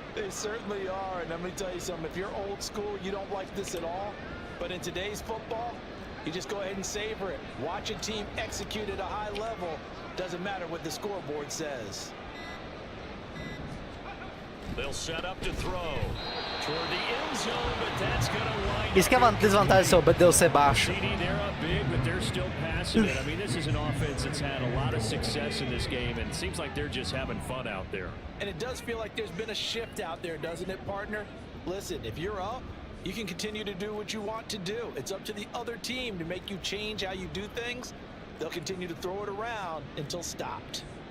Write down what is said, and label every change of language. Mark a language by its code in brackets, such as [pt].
[en] They certainly are, and let me tell you something. If you're old school, you don't like this at all, but in today's football, you just go ahead and savor it. Watch a team execute at a high level. Doesn't matter what the scoreboard says. They'll set up to throw toward the end zone, but that's going to wind [pt] Isso que é a desvantagem sobre Deus ser baixo. [en] They're up big, but they're still passing it. I mean, this is an offense that's had a lot of success in this game, and it seems like they're just having fun out there. And it does feel like there's been a shift out there, doesn't it, partner? Listen, if you're up, you can continue to do what you want to do. It's up to the other team to make you change how you do things. They'll continue to throw it around until stopped.